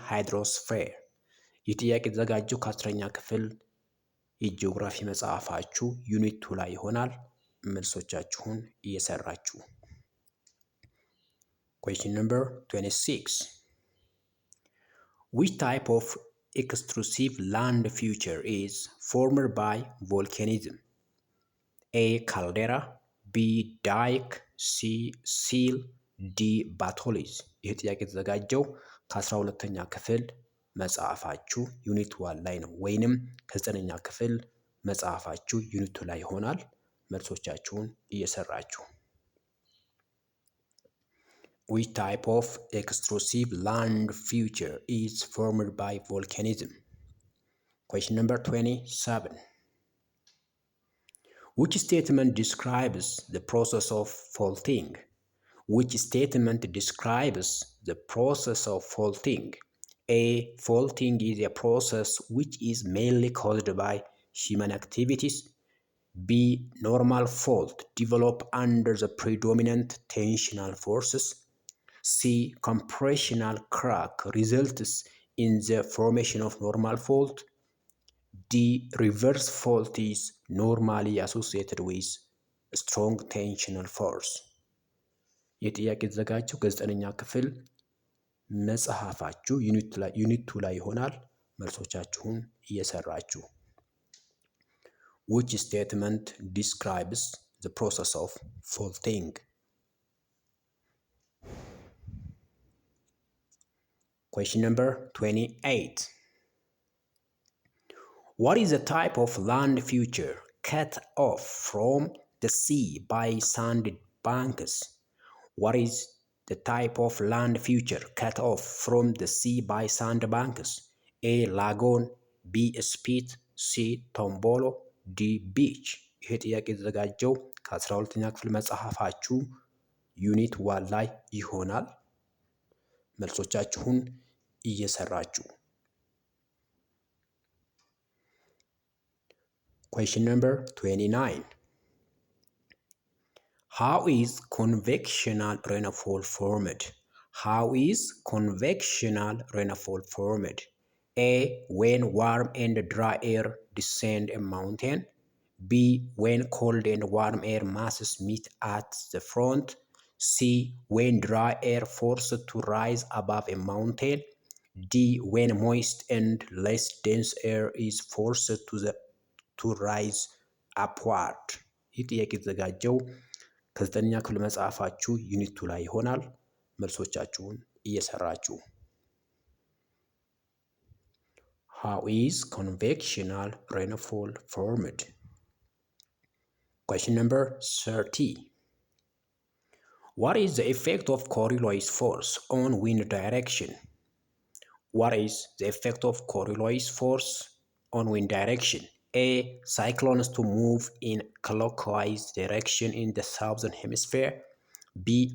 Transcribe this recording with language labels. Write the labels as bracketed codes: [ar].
[am] Hydrosphere። ይህ ጥያቄ የተዘጋጀው ከ10ኛ ክፍል የጂኦግራፊ መጽሐፋችሁ ዩኒት 2 ላይ ይሆናል። መልሶቻችሁን እየሰራችሁ [en] Question number 26. Which type of extrusive land feature is formed by volcanism? A. Caldera, B. dike፣ C. seal፣ D. [am] ባቶሊዝ። ይህ ጥያቄ የተዘጋጀው ከ12ኛ ክፍል መጽሐፋችሁ ዩኒት 1 ላይ ነው፣ ወይንም ከ9ኛ ክፍል መጽሐፋችሁ ዩኒት 2 ላይ ይሆናል። መልሶቻችሁን እየሰራችሁ [en] Which type of extrusive land feature is formed by volcanism? Question number 27. Which statement describes the process of faulting? Which statement describes the process of faulting? A. Faulting is a process which is mainly caused by human activities. B. Normal fault develop under the predominant tensional forces. C. Compressional crack results in the formation of normal fault. D. Reverse fault is normally associated with strong tensional force. [am] የጥያቄ የተዘጋጀው ከ9ኛ ክፍል መጽሐፋችሁ ዩኒት 2 ላይ ይሆናል። መልሶቻችሁን እየሰራችሁ [en] Which statement describes the process of faulting? Question number 28. What is the type of land feature cut off from the sea by sand banks? What is the type of land feature cut off from the sea by sand banks? A. lagoon, B. spit, C. tombolo, D. beach. [am] ይህ ጥያቄ የተዘጋጀው ከ12ኛ ክፍል መጽሐፋችሁ ዩኒት 1 ላይ ይሆናል። መልሶቻችሁን እየሰራችሁ [en] Question number 29. How is convectional rainfall formed? How is convectional rainfall formed? A. When warm and dry air descend a mountain. B. When cold and warm air masses meet at the front. C. When dry air forced to rise above a mountain. D. When moist and less dense air is forced to rise upward. [am] ይህ ጥያቄ የተዘጋጀው ከ9ኛ ክፍል መጽሐፋችሁ ዩኒት 2 ላይ ይሆናል። መልሶቻችሁን እየሰራችሁ [en] How is convectional rainfall formed? Question number 30. What is the effect of Coriolis force on wind direction? What is the effect of Coriolis force on wind direction? A. Cyclones to move in clockwise direction in the southern hemisphere. B.